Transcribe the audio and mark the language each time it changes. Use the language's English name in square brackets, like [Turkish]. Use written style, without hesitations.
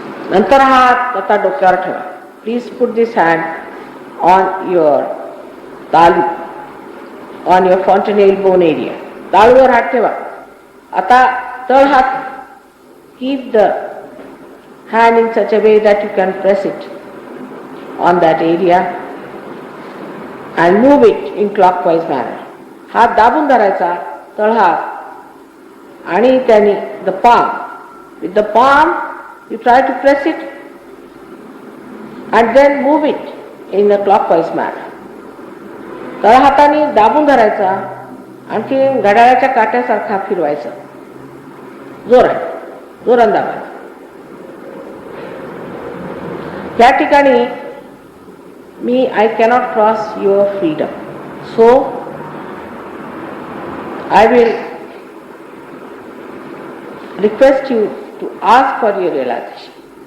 [Marathi] नंतर हात आता डोक्यावर ठेवा. [English] Please put this hand on your तालू, on your fontanelle bone area. [Marathi] ताळूवर हात ठेवा. आता तळ हात, [English] keep the hand in such a way that you can press it on that area and move it in clockwise manner. [Marathi] हात दाबून धरायचा तळ हात आणि त्याने [English] the palm, with the palm you try to press it and then move it in a clockwise manner. [Marathi] तळ हाताने दाबून धरायचा, आणखी घड्याळाच्या काट्यासारखा फिरवायचं. जोरात दाबायचं. या ठिकाणी मी [English] I cannot cross your freedom, so I will request you to ask for your realization.